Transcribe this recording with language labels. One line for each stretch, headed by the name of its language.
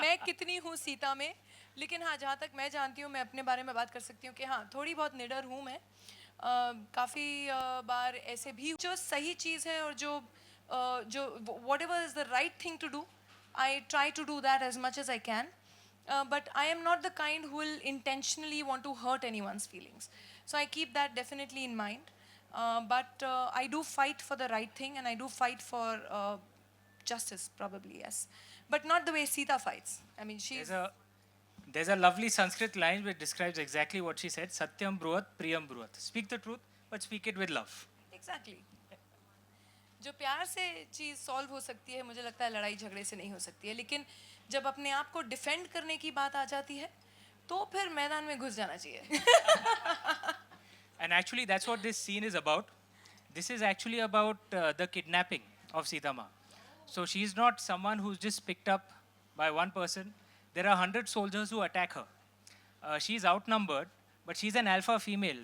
Hindi: मैं कितनी हूँ सीता में। लेकिन हाँ, जहाँ तक मैं जानती हूँ, मैं अपने बारे में बात कर सकती हूँ कि हाँ, थोड़ी बहुत निडर हूँ मैं। काफ़ी बार ऐसे भी जो सही चीज़ है और जो
English: Whatever is the right thing to do, I try to do that as much as I can. But I am not the kind who will intentionally want to hurt anyone's feelings. So I keep that definitely in mind. But I do fight for the right thing, and I do fight for justice, probably, yes. But not the way Sita fights. I mean, she's... There's a lovely Sanskrit line which describes exactly what she said.
Sanskrit: Satyam bruhat, priyam bruhat.
English: Speak the truth, but speak it with love. Exactly.
Hindi: जो प्यार से चीज़ solve हो सकती है, मुझे लगता है लड़ाई झगड़े से नहीं हो सकती है। लेकिन जब अपने आप को डिफेंड करने की बात आ जाती है, तो फिर मैदान में घुस जाना चाहिए।
English: And actually, that's what this scene is about. This is actually about the kidnapping of Sita Ma. So she's not someone who's just picked up by one person. There are 100 soldiers who attack her. She's outnumbered, but she's an alpha female.